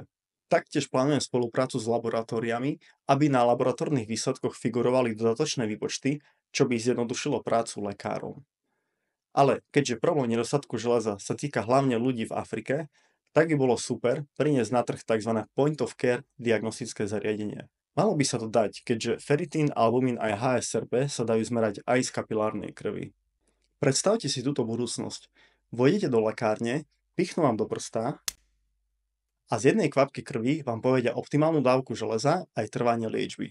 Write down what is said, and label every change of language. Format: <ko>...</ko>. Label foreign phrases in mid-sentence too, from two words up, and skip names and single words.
<sk>Taktiež plánujem spoluprácu s laboratóriami, aby na laboratórnych výsledkoch figurovali dodatočné výpočty, čo by zjednodušilo prácu lekárov. Ale keďže problém nedostatku železa sa týka hlavne ľudí v Afrike, tak by bolo super priniesť na trh tzv.</sk> <en>Point of Care</en> <sk>diagnostické zariadenie. Malo by sa to dať, keďže feritín, albumín a HSCRP sa dajú zmerať aj z kapilárnej krvi. Predstavte si túto budúcnosť. Vojdete do lekárne, pichnú vám do prsta a z jednej kvapky krvi vám povedia optimálnu dávku železa aj trvanie liečby.</sk>